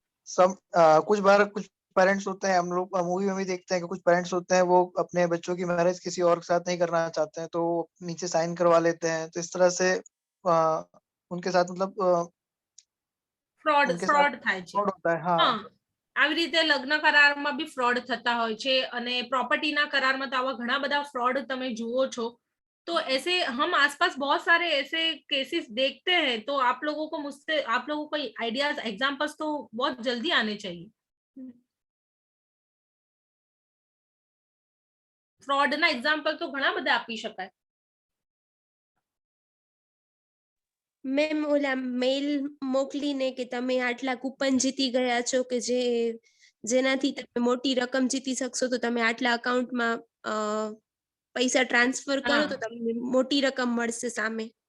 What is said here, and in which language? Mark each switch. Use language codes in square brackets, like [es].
[hi] कुछ बार कुछ पेरेंट्स होते हैं, हम लोग मूवी में भी देखते हैं कि कुछ पेरेंट्स होते हैं वो अपने बच्चों की मैरिज किसी और के साथ नहीं करना चाहते हैं, तो नीचे साइन करवा लेते हैं. तो इस तरह से उनके साथ मतलब [gu] ફ્રોડ થાય છે. [hi] फ्रॉड होता है. हाँ, [gu] આવી રીતે લગ્ન કરારમાં બી ફ્રોડ થતા હોય છે, અને પ્રોપર્ટીના કરારમાં તો આવા ઘણા બધા ફ્રોડ તમે જુઓ છો. [hi] तो ऐसे हम आसपास बहुत सारे ऐसे केसेस देखते हैं, तो आप लोगों को आइडियाज, एग्जांपल्स तो बहुत जल्दी आने चाहिए. [gu] फ्रॉड ना एग्जांपल तो घણા બધા આપી શકાય. મેમ ઓલા મેલ મોકલીને કે તમે આટલા કૂપન જીતી ગયા છો કે જેનાથી તમે મોટી રકમ જીતી શકશો, તો તમે આટલા અકાઉન્ટમાં પૈસા ટ્રાન્સફર કરો તો તમને મોટી રકમ મળશે સામે.